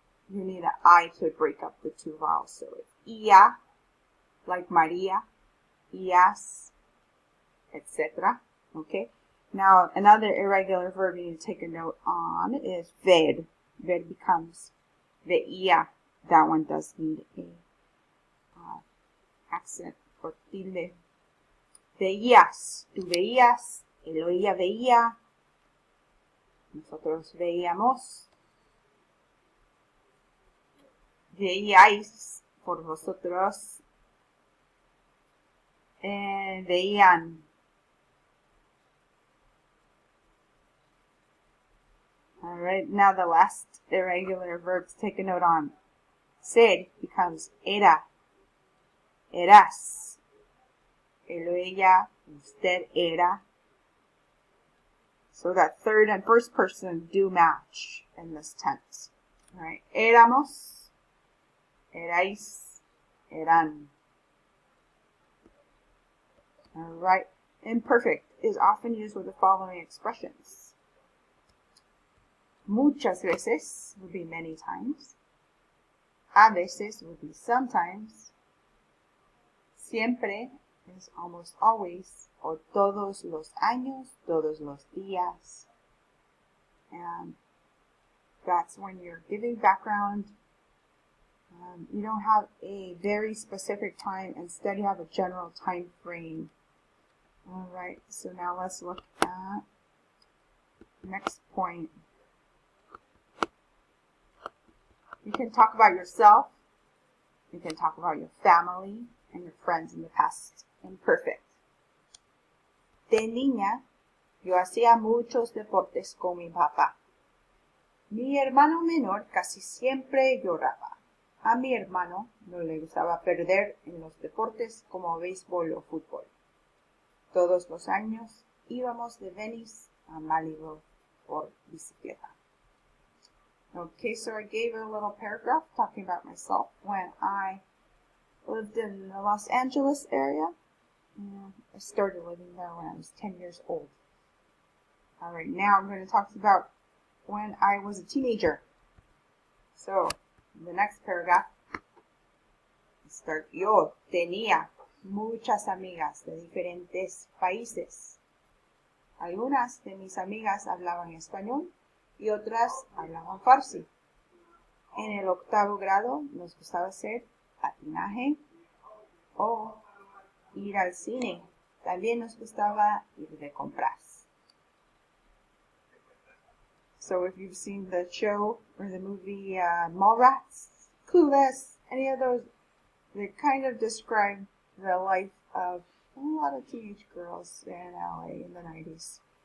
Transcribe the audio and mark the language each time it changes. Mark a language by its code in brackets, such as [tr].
[en] you need an I to break up the two vowels. So it's ia, like Maria, ias, etc. Okay. Now another irregular verb you need to take a note on is ver. Ver becomes veía. That one does need a accent or tilde. [es] Veías, tú veías, él o ella veía, nosotros veíamos, veíais, por vosotros, veían. [en] All right, now the last irregular verb to take a note on. [es] Ser becomes era, eras, él o ella, usted era. [en] So that third and first person do match in this tense. [es] All right, éramos, erais, eran. [en] All right, imperfect is often used with the following expressions. [es] Muchas veces [en] would be many times. [es] A veces [en] would be sometimes. Siempre is almost always. [es] O todos los años, todos los días. [en] And that's when you're giving background. You don't have a very specific time. Instead, you have a general time frame. All right, so now let's look at the next point. You can talk about yourself. You can talk about your family and your friends in the past imperfect. [es] De niña, yo hacía muchos deportes con mi papá. Mi hermano menor casi siempre lloraba. A mi hermano no le gustaba perder en los deportes como béisbol o fútbol. Todos los años íbamos de Venice a Malibu por bicicleta. [en] Okay, so I gave a little paragraph talking about myself when I lived in the Los Angeles area. And I started living there when I was 10 years old. All right, now I'm going to talk about when I was a teenager. So, in the next paragraph, start. [es] Yo tenía muchas amigas de diferentes países. Algunas de mis amigas hablaban español y otras hablaban farsi. En el 8º grado nos gustaba hacer patinaje o ir al cine. También nos gustaba ir de compras. [en] So if you've seen the show or the movie Mallrats, Clueless, any of those, they kind of describe the life of a lot of teenage girls in LA in the 90s.